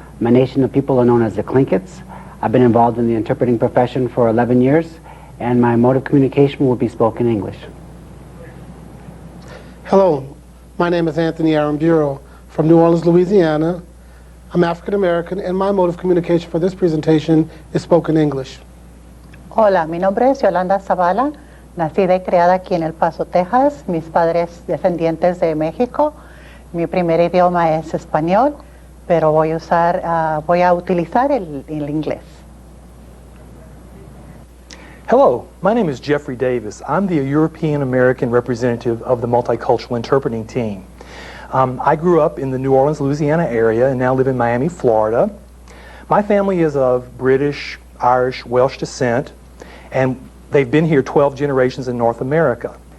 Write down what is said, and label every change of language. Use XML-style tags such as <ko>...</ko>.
<en>My nation of people are known as the Tlinkits. I've been involved in the interpreting profession for 11 years, and my mode of communication will be spoken English. Hello, my name is Anthony Aramburo from New Orleans, Louisiana. I'm African American, and my mode of communication for this presentation is spoken English.</en> <es>Hola, mi nombre es Yolanda Zavala, nacida y criada aquí en El Paso, Texas. Mis padres descendientes de México. Mi primer idioma es español, pero voy a utilizar el inglés.</es> <en>Hello, my name is Jeffrey Davis. I'm the European American representative of the Multicultural Interpreting Team. I grew up in the New Orleans, Louisiana area and now live in Miami, Florida. My family is of British, Irish, Welsh descent, and they've been here 12 generations in North America.</en>